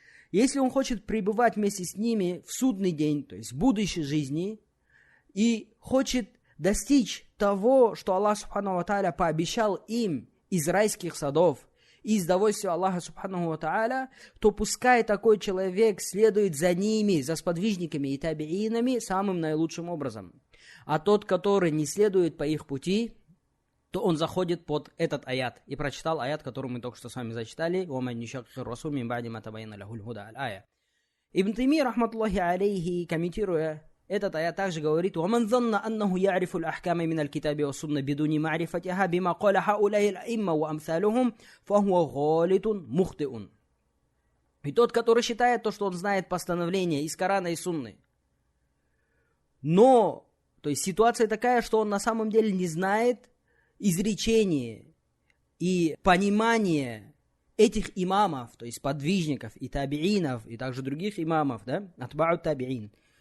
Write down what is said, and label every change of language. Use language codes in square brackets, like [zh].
[ru] если он хочет пребывать вместе с ними в судный день, то есть в будущей жизни, и хочет достичь того, что Аллах Субханаху ва Тааля пообещал им из райских садов и из довольствия Аллаха Субханаху ва Тааля, то пускай такой человек следует за ними, за сподвижниками и табиинами самым наилучшим образом. А тот, который не следует по их пути, то он заходит под этот аят. И прочитал аят, который мы только что с вами зачитали. [ar] وَمَنْ يُشَاقِقِ الرَّسُولَ مِنْ بَعْدِ مَا تَبَيَّنَ لَهُ الْهُدَى. Аль-ая. [ru] Ибн Таймия, рахматуллахи алейхи, комментируя этот аят, также говорит: [ar] وَمَنْ ظَنَّ أَنَّهُ يَعْرِفُ الْأَحْكَامَ مِنَ الْكِتَابِ وَالسُّنَّةِ بِدُونِ مَعْرِفَتِهَا بِمَا قَالَ هؤلاء الأئمة وأمثالهم فهو غالط مخطئ. [ru] И тот, который считает то, что он знает постановления из Корана и Сунны, но то есть ситуация такая, что он на самом деле не знает изречения и понимания этих имамов, то есть подвижников и табиинов, и также других имамов, да, атба'у табиин,